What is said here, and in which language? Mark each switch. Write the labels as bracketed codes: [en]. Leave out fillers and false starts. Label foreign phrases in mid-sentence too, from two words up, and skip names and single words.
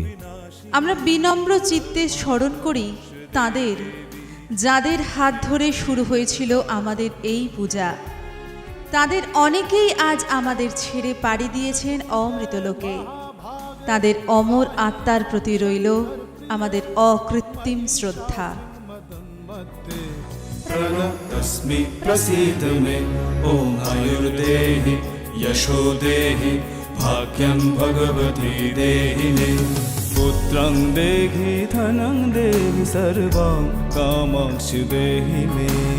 [bn] আমরা বিনম্র চিত্তে স্মরণ করি তাদের, যাদের হাত ধরে শুরু হয়েছিল আমাদের এই পূজা। তাদের অনেকেই আজ আমাদের ছেড়ে পাড়ি দিয়েছেন অমৃতলোকে। তাদের অমর আত্মার প্রতি রইল আমাদের অকৃত্রিম শ্রদ্ধা। [sa] तस्मै प्रसीद मे ॐ आयुर्देहि यशो देहि भाग्यं भगवती देहि मे पुत्रं देहि धनं देहि सर्वां कामांश्च देहि मे।